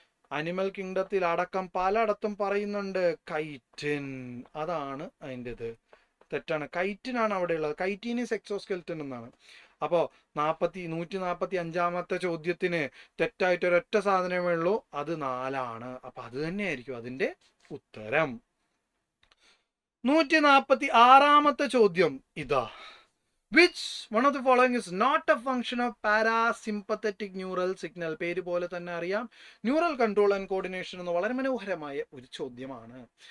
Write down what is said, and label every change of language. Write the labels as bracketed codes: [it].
[ml] Animal കിങ്ഡത്തിൽ അടക്കം പലയിടത്തും പറയുന്നുണ്ട് കൈറ്റിൻ, അതാണ് അതിൻ്റെത്. തെറ്റാണ്. കൈറ്റിനാണ് അവിടെ ഉള്ളത്. കൈറ്റിൻ ഈസ് എക്സോസ്കെലിറ്റൻ എന്നാണ്. അപ്പോൾ 145ാമത്തെ ചോദ്യത്തിന് തെറ്റായിട്ട് ഒരൊറ്റ സാധനമേ ഉള്ളൂ, അത് 4ആണ്. അപ്പൊ അത് തന്നെയായിരിക്കും അതിൻ്റെ ഉത്തരം. 146ാമത്തെ ചോദ്യം ഇതാ. [en] Which one of the following is not a function of parasympathetic neural signal? [ml] പേര് പോലെ തന്നെ അറിയാം, ന്യൂറൽ കൺട്രോൾ ആൻഡ് കോർഡിനേഷൻ എന്ന വളരെ മനോഹരമായ ഒരു ചോദ്യമാണ്.